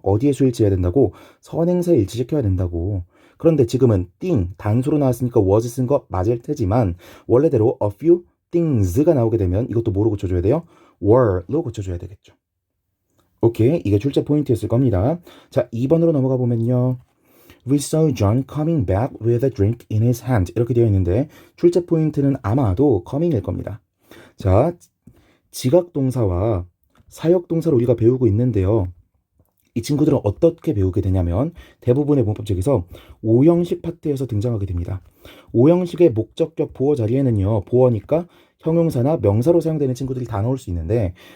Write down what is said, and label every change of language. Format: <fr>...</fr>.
<ko>어디에 수일치해야 된다고? 선행사에 일치시켜야 된다고. 그런데 지금은 띵 단수로 나왔으니까 was 쓴 거 맞을 테지만 원래대로</ko> <en>a few things</en> <ko>가 나오게 되면 이것도 뭐로 고쳐줘야 돼요? were로 고쳐줘야 되겠죠. 오케이, 이게 출제 포인트였을 겁니다. 자, 2번으로 넘어가 보면요.</ko> <en>We saw John coming back with a drink in his hand.</en> <ko>이렇게 되어 있는데 출제 포인트는 아마도 coming일 겁니다. 자, 지각동사와 사역동사를 우리가 배우고 있는데요. 이 친구들은 어떻게 배우게 되냐면 대부분의 문법책에서 5형식 파트에서 등장하게 됩니다. 5형식의 목적격 보어 자리에는요. 보어니까 형용사나 명사로 사용되는 친구들이 다 나올 수 있는데</ko>